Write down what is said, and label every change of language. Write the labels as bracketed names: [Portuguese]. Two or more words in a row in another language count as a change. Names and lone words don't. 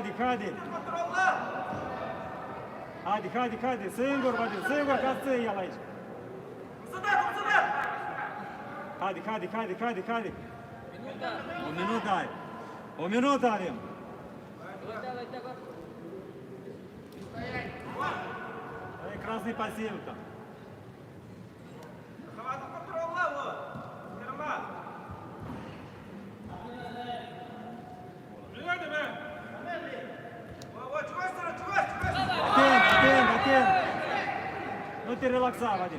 [Romanian] Haide, singur, Vadim, ca să ții el aici. Haide. O minută avem. E [Russian] красный пассив там. [Romanian] Atent. Nu te relaxa, Vadim.